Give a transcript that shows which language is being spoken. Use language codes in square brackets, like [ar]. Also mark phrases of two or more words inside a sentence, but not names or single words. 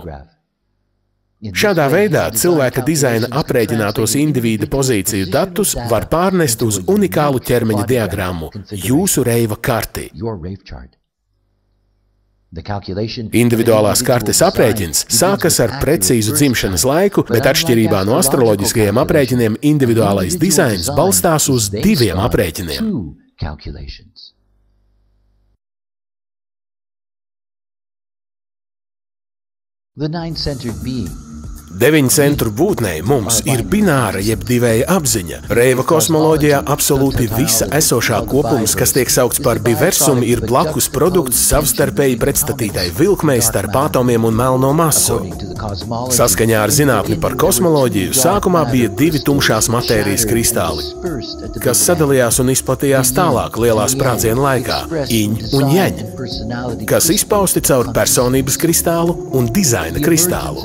[lv] Šādā veidā cilvēka dizaina aprēķinātos indivīda pozīciju datus var pārnest uz unikālu ķermeņa diagrammu, jūsu reiva karti. Individuālās kartes aprēķins sākas ar precīzu dzimšanas laiku, bet atšķirībā no astroloģiskajiem aprēķiniem individuālais dizains balstās uz 2 aprēķiniem. [en] Calculations. The nine-centered being. [lv] 9 centru būtnei mums ir bināra jeb divēja apziņa. Reiva kosmoloģijā absolūti visa esošā kopums, kas tiek saukts par biversumu, ir blakus produkts savstarpēji pretstatītai vilkmei starp atomiem un melno masu. Saskaņā ar zinātni par kosmoloģiju sākumā bija 2 tumšās matērijas kristāli, kas sadalījās un izplatījās tālāk lielā sprādziena laikā – iņ un jeņ, kas izpausti caur personības kristālu un dizaina kristālu.